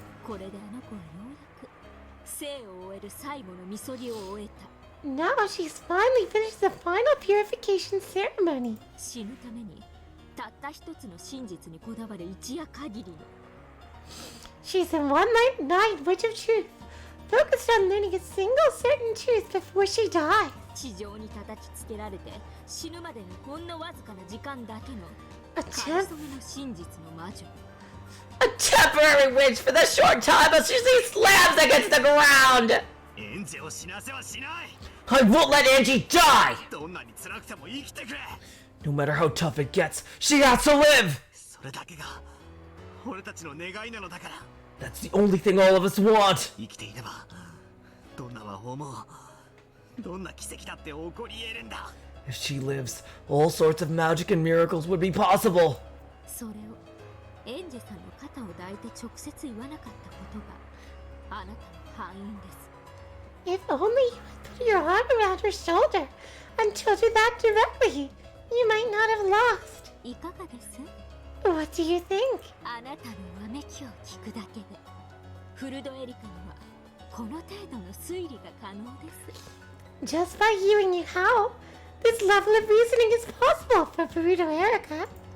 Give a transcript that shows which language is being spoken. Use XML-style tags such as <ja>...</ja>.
<ja>これであの子はようやく生を終える最後のみそぎを終えた。</ja> <en>Now she's finally finished the final purification ceremony.</en> <ja>死ぬためにたった一つの真実にこだわる一夜限りの。</ja> <en>She's a one-night witch of truth, focused on learning a single certain truth before she dies.</en> <ja>地上に叩きつけられて死ぬまでのほんのわずかな時間だけの</ja> <en>A</en> <ja>か</ja> <en>temp-</en> <ja>りそめの真実の魔女。</ja> <en>A temporary witch for the short time as she slams against the ground!</en> <ja>エンジェを死なせはしない。</ja> <en>I won't let Angie die!</en> <ja>どんなに辛くても生きてくれ。</ja> <en>No matter how tough it gets, she has to live!</en> <ja>それだけが俺たちの願いなのだから。</ja> <en>That's the only thing all of us want!</en> <ja>生きていればどんな魔法もどんな奇跡だって起こり得るんだ。</ja> <en>If she lives, all sorts of magic and miracles would be possible.</en> <ja>それをエンジェさんの肩を抱いて直接言わなかったことがあなたの敗因です。</ja> <en>If only you had put your arm around her shoulder and told her that directly, you might not have lost.</en> <ja>いかがです？</ja> <en>What do you think?</en> <ja>あなたのわめきを聞くだけでフルドエリカにはこの程度の推理が可能です。</ja> <en>Just by hearing you howl, this level of reasoning is possible for Perudo Erika.</en>